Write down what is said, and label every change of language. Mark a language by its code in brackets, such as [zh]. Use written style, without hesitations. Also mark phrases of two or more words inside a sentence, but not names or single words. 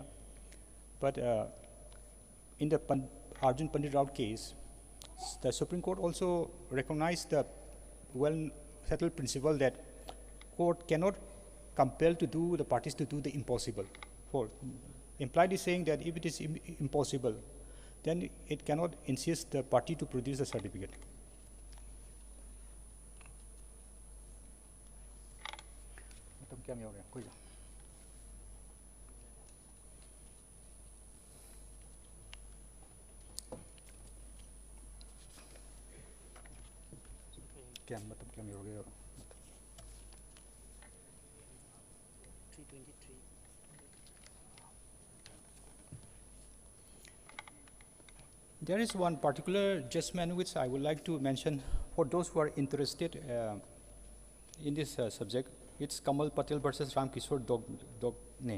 [en] But in the Arjun Pandit Rao case, the Supreme Court also recognized the well-settled principle that court cannot compel the parties to do the impossible. For implied is saying that if it is impossible, then it cannot insist the party to produce the certificate. [mni] ꯀꯌꯥꯝ ꯌꯧꯔꯦ ꯑꯩꯈꯣꯏꯁꯦ ꯀꯌꯥꯝ ꯃꯇꯝ ꯀꯌꯥꯝ ꯌꯧꯔꯒꯦ [en] 323. There is one particular judgment which I would like to mention for those who are interested in this subject. It's Kamal Patel versus Ram Kishore Dogne.